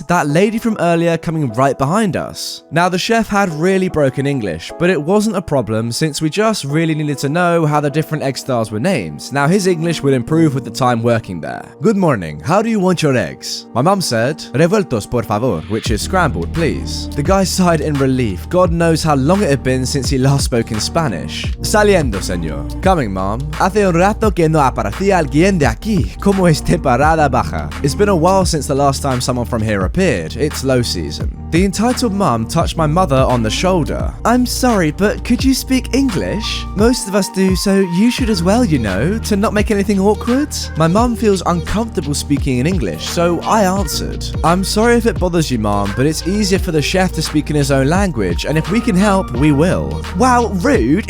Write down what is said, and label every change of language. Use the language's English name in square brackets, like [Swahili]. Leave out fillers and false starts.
[English] That lady from earlier coming right behind us. Now, the chef had really broken English, but it wasn't a problem since we just really needed to know how the different egg stars were named. Now, his English would improve with the time working there. "Good morning, how do you want your eggs?" My mum said, [Spanish] "Revueltos, por favor," [English] which is scrambled, please. The guy sighed in relief. God knows how long it had been since he last spoke in Spanish. [Spanish] "Saliendo, señor." [English] "Coming, mom." [Spanish] "Hace un rato que no aparecía alguien de aquí. ¿Cómo es temporada baja?" [English] It's been a while since the last time someone from here appeared. It's low season. The entitled mum touched my mother on the shoulder. "I'm sorry, but could you speak English? Most of us do, so you should as well, you know, to not make anything awkward." My mum feels uncomfortable speaking in English, so I answered, "I'm sorry if it bothers you, mom, but it's easier for the chef to speak in his own language, and if we can help, we will." "Wow, rude.